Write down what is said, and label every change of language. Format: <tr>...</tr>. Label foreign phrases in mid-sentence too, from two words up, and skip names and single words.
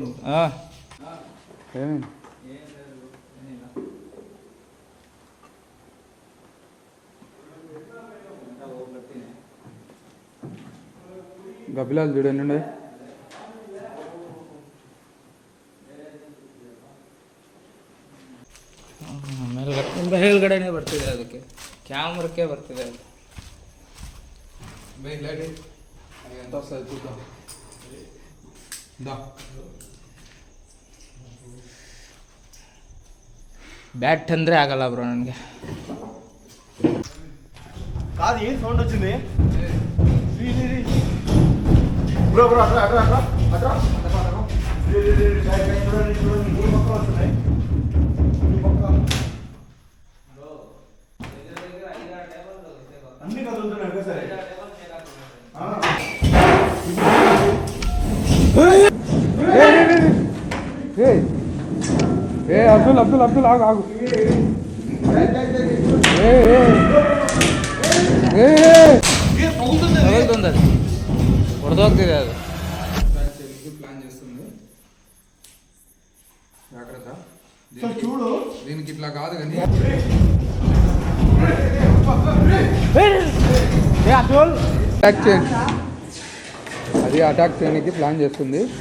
<kn>ಹಾಂ,</kn> <te>గబ్బిలాలు చూడండి.</te> <kn>ಮೇಲ್ಗಡೆನೇ ಬರ್ತಿದೆ, ಅದಕ್ಕೆ ಕ್ಯಾಮ್ರಕ್ಕೆ ಬರ್ತಿದೆ ಅದು.</kn> <te>ఎంత వస్తుంది చూద్దాం.</te> <kn>ಬ್ಯಾಟ್ ಅಂದರೆ ಆಗಲ್ಲ ಬ್ರೋ ನನಗೆ.</kn> <te>కాదు, ఏం సౌండ్ వచ్చింది? బ్రో బ్రో అట్రా అట్రా అట్రా అట్రా చూడండి చూడండి, 3 పక్కలు వస్తున్నాయి. అన్ని కదులుతున్నాయి ఒకసారి. అబ్దుల్ అబ్దుల్ అబ్దుల్ ఆగు ఆగు. తగులుతుంది, అది</te> <kn>ಹೊಡೆದೋಗ್ತಿದೆ ಅದು.</kn> <te>ప్లాన్ చేస్తుంది, జాగ్రత్త. చూడు, దీనికి ఇట్లా కాదు కానీ అటాక్ చేయండి, అది అటాక్ చేయడానికి ప్లాన్ చేస్తుంది.</te>